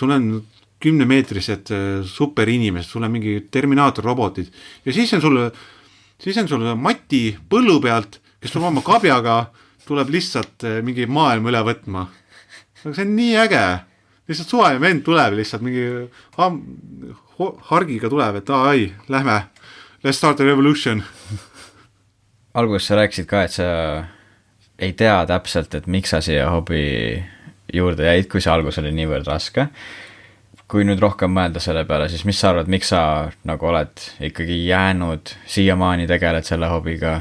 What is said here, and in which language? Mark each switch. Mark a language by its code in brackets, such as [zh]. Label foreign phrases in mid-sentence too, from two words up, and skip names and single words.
[et] Sul on 10-meetrised superinimesed, sul on mingi Terminaator robotid ja siis on sul Mati põllu pealt, kes tuleb oma kabjaga, tuleb lihtsalt mingi maailma üle võtma. Aga see on nii äge. Lihtsalt suvaline vend tuleb lihtsalt mingi hargiga tuleb, et lähme, [en] let's start a revolution. [et] Alguses sa rääkisid ka, et sa ei tea täpselt, et miks sa siia hobi juurde jäid, kui see algus oli niivõrd raske. Kui nüüd rohkem mõelda selle peale, siis mis sa arvad, miks sa nagu oled ikkagi jäänud siiamaani tegeled selle hobiga?